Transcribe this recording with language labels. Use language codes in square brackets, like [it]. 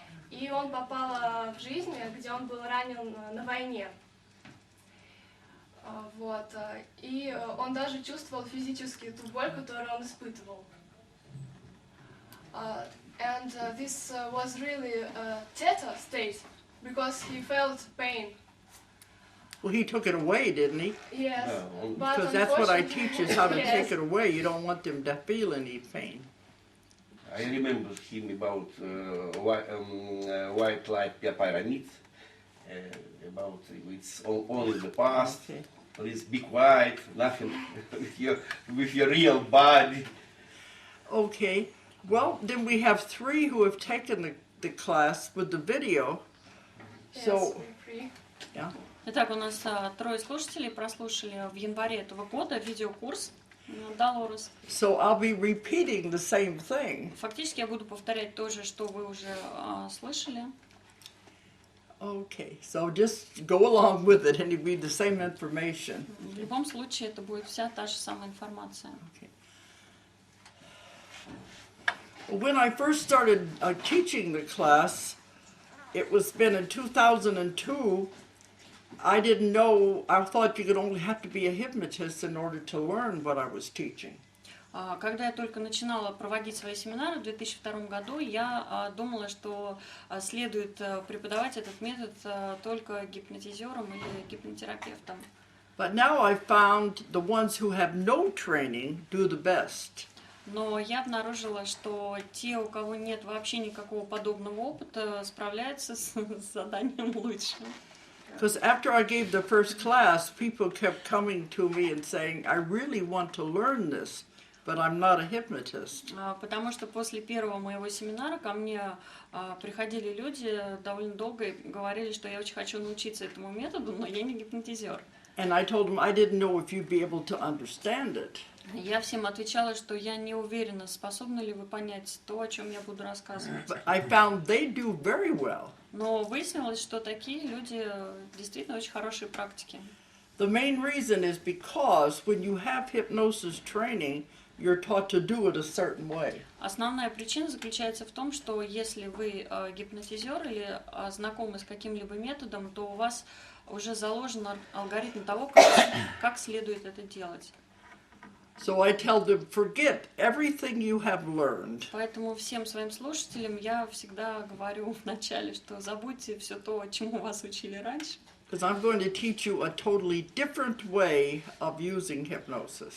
[ru] И он попал в жизнь, где он был ранен на войне. Вот. И он даже чувствовал физически ту боль, которую он испытывал. [en] And this was really a theta state, because he felt pain. Well, he took it away, didn't he? Yes. Because that's what I teach is how to take it away. You don't want them to feel any pain. I remember him about white light pyramid, about it's only the past, this big white, nothing with your real body. Okay. Well, then we have 3 who have taken the class with the video. So, yeah. [ru] Итак, у нас 3 слушателей прослушали в январе этого года видеокурс Долорес. [en] So I'll be repeating the same thing. [ru] Фактически я буду повторять то же, что вы уже слышали. [en] Okay, so just go along with it and it'll be the same information. [ru] В любом случае это будет вся та же самая информация. [en] Okay. When I first started teaching the class, it was been in 2002. I didn't know, I thought you could only have to be a hypnotist in order to learn what I was teaching. [ru] Когда я только начинала проводить свои семинары в 2002 году, я думала, что следует преподавать этот метод только гипнотизерам или гипнотерапевтам. [en] But now I've found the ones who have no training do the best. [ru] Но я обнаружила, что те, у кого нет вообще никакого подобного опыта, справляются с заданием лучше. [en] Because after I gave the first class, people kept coming to me and saying, I really want to learn this, but I'm not a hypnotist. [ru] Потому что после первого моего семинара ко мне приходили люди довольно долго и говорили, что я очень хочу научиться этому методу, но я не гипнотизер. [en] And I told them I didn't know if you'd be able to understand it. [ru] Я всем отвечала, что я не уверена, способны ли вы понять то, о чем я буду рассказывать. [en] But I found they do very well. [ru] Но выяснилось, что такие люди действительно очень хорошие практики. [en] The main reason is because when you have hypnosis training, you're taught to do it a certain way. [ru] Основная причина заключается в том, что если вы гипнотизер или знакомы с каким-либо методом, то у вас уже заложен алгоритм того, как следует это делать. [en] So I tell them, forget everything you have learned. [ru] Поэтому всем своим слушателям я всегда говорю вначале, что забудьте все то, чему вас учили раньше. [en] Because I'm going to teach you a totally different way of using hypnosis.